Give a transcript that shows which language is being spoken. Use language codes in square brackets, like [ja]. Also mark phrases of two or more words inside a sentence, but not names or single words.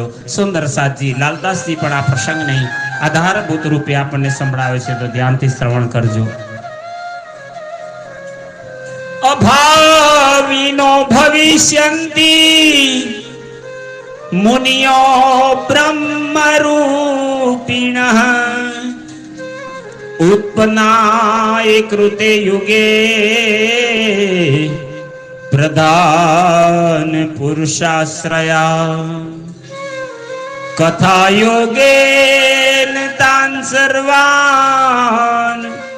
[gu] સુંદર સાજી લાલદાસજી પણ આ પ્રસંગને આધારભૂત રૂપે આપણને સંભળાવે છે, તો ધ્યાનથી શ્રવણ કરજો. [sa] અભાવિનો ભવિષ્યંતી મુનિયો બ્રહ્મરૂપિણઃ उत्पन्नाय कृते युगे प्रधान पुरुषाश्रया कथा योगेन तान् सर्वान्